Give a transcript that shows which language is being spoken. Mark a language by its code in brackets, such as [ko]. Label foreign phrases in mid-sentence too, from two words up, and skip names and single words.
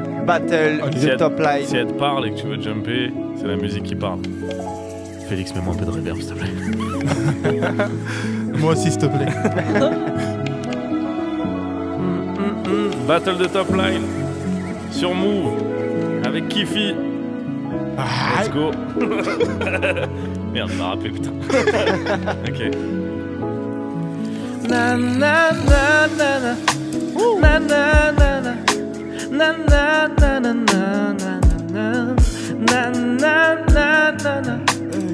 [fr] Battle de [en] top line. [fr] Si elle te parle et que tu veux jumper, c'est la musique qui parle. Félix, mets-moi un peu de reverb, s'il te plaît. Moi aussi, s'il te plaît. Battle de [en] top line [fr] sur Move avec Kifi. [en] Let's go. [fr] Merde, je m'a rappelé, putain. Ok. Na na na na na. Na na na na. Na na na na na na na. Na na na na na.